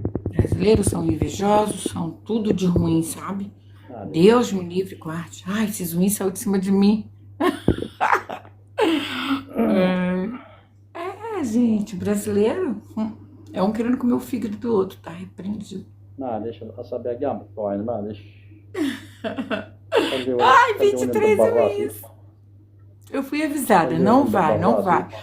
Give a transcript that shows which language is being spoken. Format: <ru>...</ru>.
<pt>Brasileiros são invejosos, são tudo de ruim, sabe?</pt> <ar>معليش.</ar> <pt>Deus me livre, guarde. Ai, esses ruins saiu de cima de mim. Gente, brasileiro é um querendo comer o fígado do outro, tá repreendido.</pt> <ar>معليش الأصابع كاع مقطوعين معليش.</ar> <pt>Ai, 23 ruins. Eu fui avisada, não vai, não vai.</pt>